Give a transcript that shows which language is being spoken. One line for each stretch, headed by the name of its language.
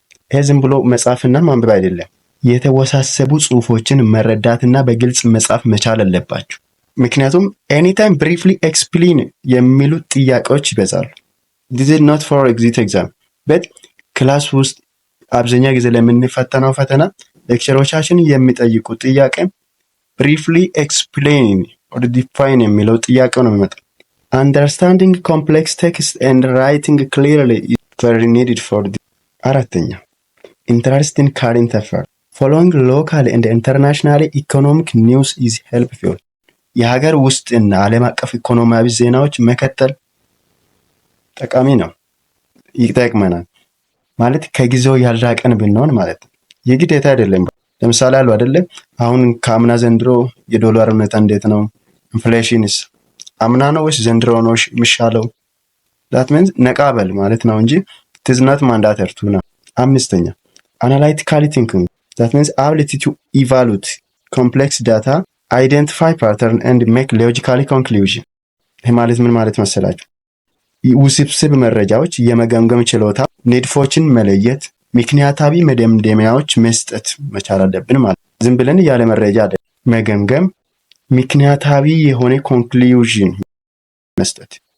Amharic: ይህ ዝም ብሎ መጻፍና ማንበብ አይደለም። የተወሳሰቡ ጽሁፎችን መረዳትና በግልጽ መጻፍ መቻል አለባችሁ። ምክንያቱም ኤኒታይም ብሪፍሊ ኤክስፕሌን የሚሉ ጥያቄዎች ይበዛሉ።
English: this is not for exit exam but
Amharic: ክላስ ውስጥ አብዛኛው ጊዜ ለምንፈተነው ፈተና ሌክቸሮቻችን የሚጠይቁ ጥያቄ ብሪፍሊ ኤክስፕሌን or define የሚለው ጥያቄው ነው የሚመጣው።
English: understanding complex text and writing clearly is very needed for this. አራተኛ interest in current affairs. Following local and international economic news is helpful.
Amharic: የሀገር ውስጥና ዓለም አቀፍ ኢኮኖሚያዊ ዜናዎች መከተል ጠቃሚ ነው፣ ይጠቅመናል። ማለት ከጊዜው ያልራቀን ብንሆን ማለት ነው። የግዴታ አይደለም። ለምሳሌ አሉ አይደለም አሁን ከአምና ዘንድሮ የዶላር ሁኔታ እንዴት ነው? ኢንፍሌሽንስ አምና ነው ወይስ ዘንድሮ ነው የሚሻለው?
English: that means
Amharic: ነቃበል ማለት ነው እንጂ
English: it is not mandatory to ነው። አምስተኛ analytically thinking that means ability to evaluate complex data, identify pattern and make logical conclusion።
Amharic: ይህ ማለት ምን ማለት መሰላችሁ? ውስብስብ መረጃዎች የመገምገም ችሎታ፣ ንድፎችን መለየት፣ ምክንያታዊ መደምደሚያዎች መስጠት መቻል አለብን ማለት ነው። ዝም ብለን ያለ መረጃ መገምገም፣ ምክንያታዊ የሆነ ኮንክሉዥን መስጠት